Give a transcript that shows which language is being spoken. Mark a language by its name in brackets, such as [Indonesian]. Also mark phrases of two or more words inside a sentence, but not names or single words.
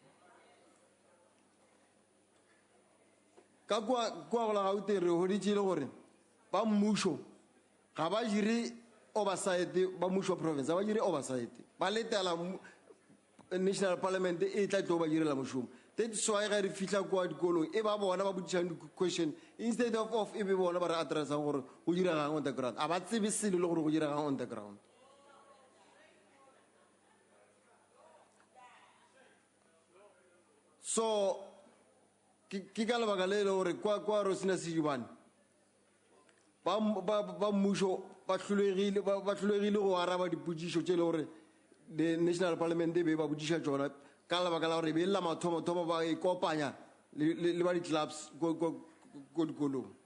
[Northern Sotho] Ka kwa go la Gauteng re hoditše le gore ba mmušo ga ba dire oversight, ba mmušo wa province ga ba dire oversight, ba letela [English] national parliament [Northern Sotho] e tla tlo ba direla mošomo. [English] That's why [Northern Sotho] ga re fihla kwa dikolong e ba bona ba boditšang di-question [English] instead of [Northern Sotho] e be bona ba re addressang gore go diragang [English] on the ground. [Northern Sotho] A ba tsebe selo le gore go diragang [English] on the ground. [Northern Sotho] So ke ka lebaka le le gore kwa Rosina Sejibane ba mmušo ba hlolegile go araba dipotšišo tše le gore [English] the national parliament [Northern Sotho] e be ba botšiša tšona ka lebaka la gore be lela mathomo ba e kopanya le ba di-clubs ko dikolong.